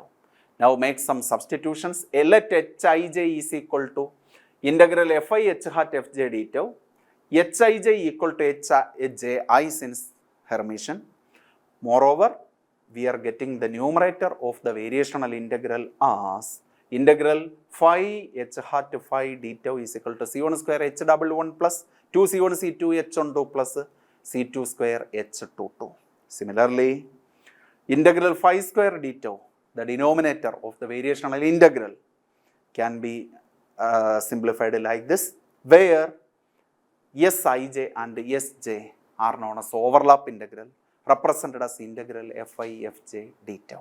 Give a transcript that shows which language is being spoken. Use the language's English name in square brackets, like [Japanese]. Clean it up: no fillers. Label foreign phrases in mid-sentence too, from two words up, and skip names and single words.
[English] Now make some substitutions. Let hij is equal to integral fi h hat fj d tau, hij equal to hi since Hermitian. Moreover, we are getting the numerator of the variational integral as integral phi h hat phi d tau is equal to C1 square h double 1 plus 2 C1 C2 h12 plus C2 square h22. Similarly, integral phi square d tau, the denominator of the variational integral, can be simplified like this, where Sij and Sj are known as overlap integral, represented as integral fi fj d tau.